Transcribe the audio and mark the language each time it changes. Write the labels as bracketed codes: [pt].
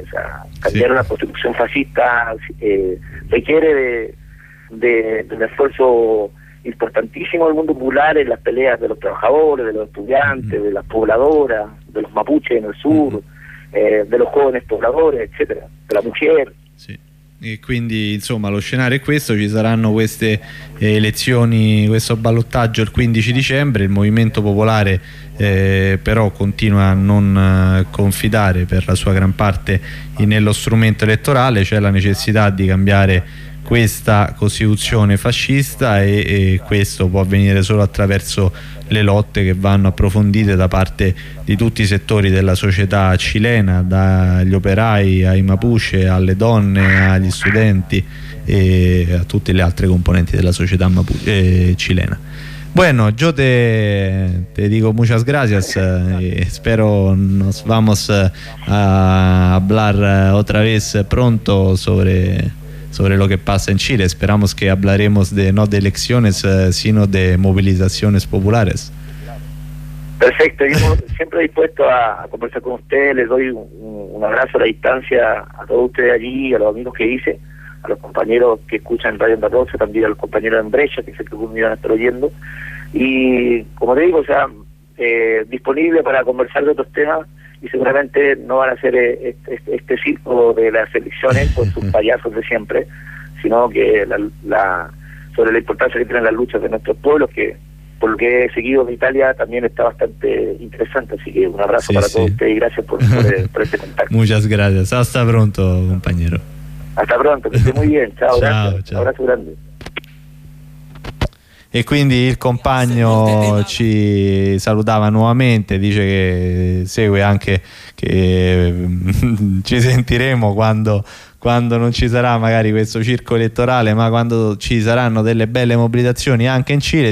[es] O sea, cambiar una constitución fascista requiere de un esfuerzo importantísimo del mundo popular en las peleas de los trabajadores, de los estudiantes, de las pobladoras, de los mapuches en el sur, de los jóvenes pobladores, etcétera, de la mujer. Sí. [it] E quindi, insomma, lo scenario è questo: ci saranno queste elezioni, questo ballottaggio il 15 dicembre. Il Movimento Popolare però continua a non confidare per la sua gran parte nello strumento elettorale. C'è la necessità di cambiare questa costituzione fascista, e questo può avvenire solo attraverso le lotte che vanno approfondite da parte di tutti i settori della società cilena, dagli operai ai mapuche, alle donne, agli studenti e a tutte le altre componenti della società cilena. [es] Bueno, yo te digo muchas gracias, espero nos vamos a hablar otra vez pronto sobre lo que pasa en Chile. Esperamos que hablaremos no de elecciones, sino de movilizaciones populares. Perfecto, yo siempre dispuesto a conversar con usted. Les doy un abrazo a la distancia a todos ustedes allí, a los amigos que hice, a los compañeros que escuchan Radio Onda 12, también al compañero de Brecha, que sé que algunos iban a estar oyendo. Y como te digo, o sea, disponible para conversar de otros temas. Y seguramente no van a ser este circo de las elecciones con sus payasos de siempre, sino que sobre la importancia que tienen las luchas de nuestros pueblos, que por lo que he seguido en Italia también está bastante interesante. Así que un abrazo para todos ustedes y gracias por este contacto. Muchas gracias. Hasta pronto, compañero. Hasta pronto, que esté muy bien. Chao, chao, gracias. Chao. Un abrazo grande. [it] E quindi il compagno ci salutava nuovamente, dice che segue anche, che ci sentiremo quando non ci sarà magari questo circo elettorale, ma quando ci saranno delle belle mobilitazioni anche in Cile.